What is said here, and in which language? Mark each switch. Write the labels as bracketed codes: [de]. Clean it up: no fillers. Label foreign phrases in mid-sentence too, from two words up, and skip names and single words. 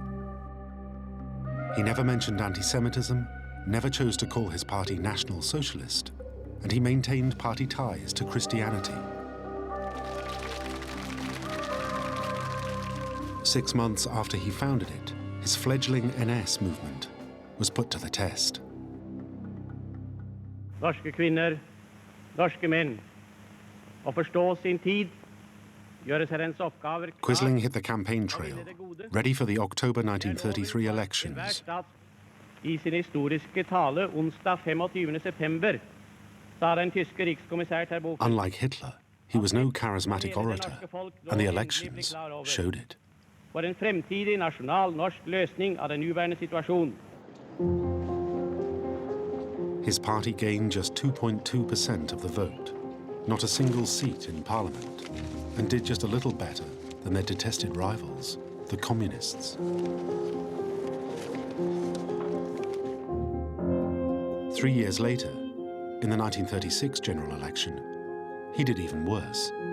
[en] He never mentioned anti-Semitism, never chose to call his party National Socialist, and he maintained party ties to Christianity. 6 months after he founded it, his fledgling NS movement was put to the test. [no] Norske kvinner, norske menn, å forstå sin tid, gjøre seg dens oppgaver klar. [en] Quisling hit the campaign trail, ready for the October 1933 elections. [no] I sin historiske tale onsdag 25. september sa den tyske rikskommissær til boken. [en] Unlike Hitler, he was no charismatic orator, and the elections showed it. [no] For en fremtidig nasjonal norsk løsning av den nuværende situasjon. [en] His party gained just 2.2% of the vote, not a single seat in parliament, and did just a little better than their detested rivals, the communists. 3 years later, in the 1936 general election, he did even worse.